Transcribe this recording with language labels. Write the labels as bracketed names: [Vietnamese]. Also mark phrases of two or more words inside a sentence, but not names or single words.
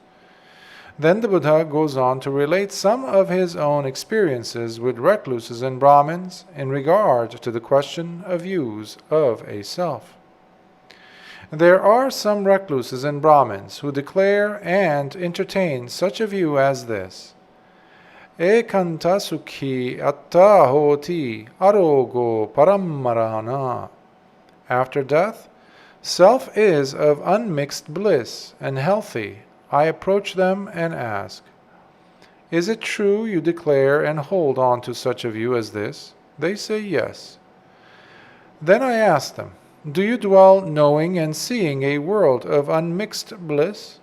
[English] Then the Buddha goes on to relate some of his own experiences with recluses and Brahmins in regard to the question of views of a self. There are some recluses and Brahmins who declare and entertain such a view as this. [Pali] Ekanta sukhi atta hoti arogo parammarana. [English] After death, self is of unmixed bliss and healthy. I approach them and ask, Is it true you declare and hold on to such a view as this? They say yes. Then I ask them, Do you dwell knowing and seeing a world of unmixed bliss?